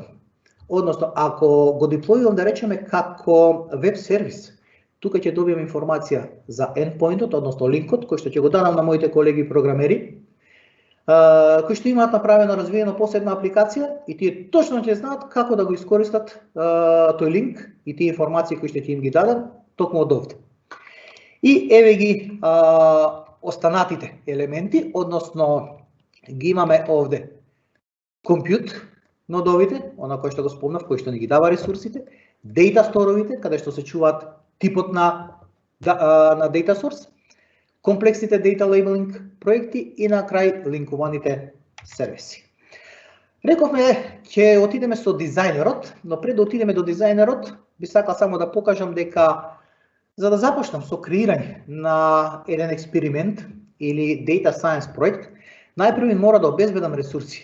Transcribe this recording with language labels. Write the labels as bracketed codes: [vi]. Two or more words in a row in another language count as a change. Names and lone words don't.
[mk] Односно, ако го диплојувам да речеме како веб сервис, тука ќе добијам информација за endpointот, односно линкот, кој што ќе го дадам на моите колеги програмери, кои што имаат направено развиено посебна апликација и тие точно ќе знаат како да го искористат тој линк и тие информации кои што ќе им ги дадам токму од овде. И еве ги останатите елементи, односно ги имаме овде compute нодовите, она кој што го спомнав, кој што ни ги дава ресурсите, [en] data store-овите, [mk] каде што се чуваат типот на [en] data source, [mk] комплексните [en] data labeling [mk] проекти и на крај линкуваните сервиси. Рековме ќе отидеме со дизајнерот, но пред да отидеме до дизајнерот, би сакал само да покажам дека за да започнам со креирање на еден експеримент или [en] data science [mk] проект, најпрво мора да обезбедам ресурси.